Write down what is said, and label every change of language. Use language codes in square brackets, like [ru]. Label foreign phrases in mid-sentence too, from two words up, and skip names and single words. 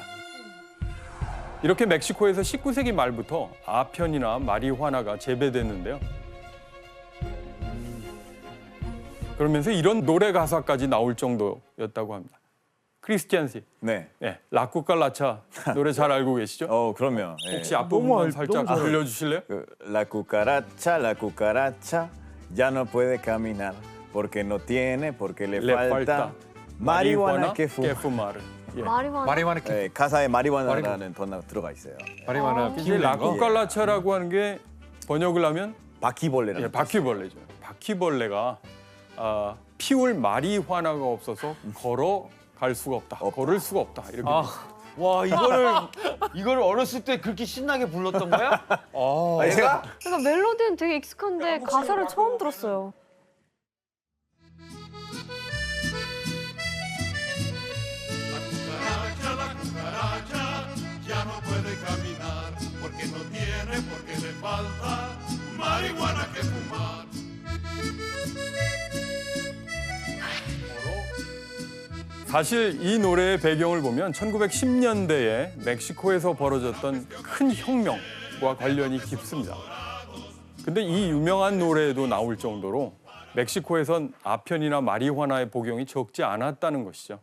[ko] 이렇게 멕시코에서 19세기 말부터 아편이나 마리화나가 재배됐는데요. 그러면서 이런 노래 가사까지 나올 정도였다고 합니다. 크리스티안 씨, 네. 예, 라쿠칼라차 노래 잘 알고 계시죠? 그럼요. 예. 혹시 앞부분만 살짝 너무 잘 들려주실래요? [es] La cucaracha ya no puede caminar porque no tiene, porque le falta marihuana que fuma. fumar. [ko] 예. 마리화나. 마리화나 예, 가사에 마리화나라는 번호가 들어가 있어요. 마리화나 이제 피우는 거. 라쿠칼라차라고 하는 게 번역을 하면 바퀴벌레라는 예, 바퀴벌레죠. 바퀴벌레가 피울 마리화나가 없어서 걸어갈 수가 없다. 걸을 수가 없다. 이렇게. 와 이거를 어렸을 때 그렇게 신나게 불렀던 거야? 아니, 제가 그러니까 멜로디는 되게 익숙한데 가사를 처음 들었어요. [es] La cucaracha ya no puede caminar porque no tiene, porque le falta marihuana que fumar. [ko] 사실 이 노래의 배경을 보면 1910년대에 멕시코에서 벌어졌던 큰 혁명과 관련이 깊습니다. 근데 이 유명한 노래에도 나올 정도로 멕시코에선 아편이나 마리화나의 복용이 적지 않았다는 것이죠.